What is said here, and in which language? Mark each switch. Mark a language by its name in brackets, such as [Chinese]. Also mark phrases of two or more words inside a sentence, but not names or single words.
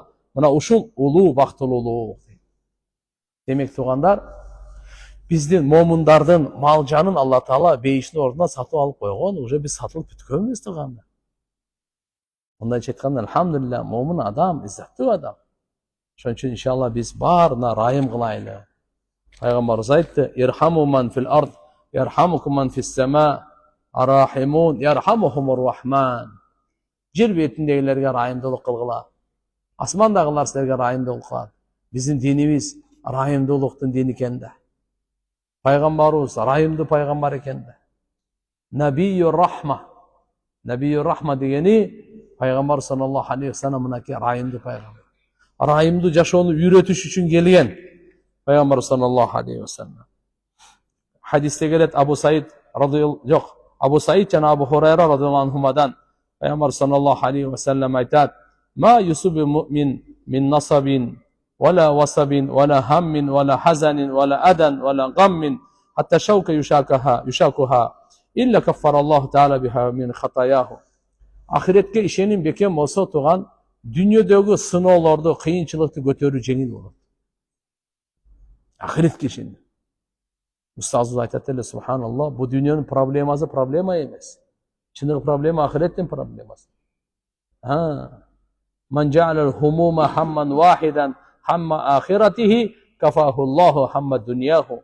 [Kyrgyz] Мына ушул улуу бактылуулук. Демек туугандар, биздин момундардын мал жанын Алла Таала бейиштин ордуна сатып алып койгон. Уже биз сатылып бүткөнбүз туугандар. Мындайча айтканда, алхамдулилlah, момун адам иззаттуу адам. Ошон үчүн иншалла биз баарына райым кылайлы. Пайгамбарыбыз айтты: [Arabic] "ارحموا من في الأرض يرحمكم من في السماء الراحمون يرحمهم الرحمن." [Kyrgyz] Жер бетиндегилерге райымдуулук кылгыла. Асмандагылар силерге райымдуулук кылат. Биздин динибиз райымдуулуктун дини экен да. Пайгамбарыбыз райымдуу пайгамбар экен да. [Arabic] نبي الرحمة. نبي الرحمة [Kyrgyz] дегени пайгамбар [Arabic] صلى الله عليه وسلم [Kyrgyz] мынакей райымдуу пайгамбар. Райымдуу жашоону үйрөтүш үчүн келген пайгамбар [Arabic] صلى الله عليه وسلم. [Kyrgyz] Хадисте келет, Абу Саид жана Абу Хурайра радhiyallahu анхумадан пайгамбар [Arabic] صلى الله عليه وسلم [Kyrgyz] айтат: [Arabic] "ما يصيب المؤمن من نصب ولا وصب ولا هم ولا حزن ولا أذى ولا غم حتى الشوكة يشاكها إلا كفر الله تعالى بها من خطاياه." [Kyrgyz] Ахиретке ишеним бекем болсо туган, дүниедегі сыноолорду, кыйынчылыкты көтөрүү жеңил болот. Ахиретке ишеним. Устазыбыз айтат эле, субханаллах, бу дүниөнүн проблемасы проблема эмес. Чыныгы проблема ахиреттин проблемасы. [Arabic] من جعل الهموم هما واحدا هم آخرته كفاه الله هم دنياه.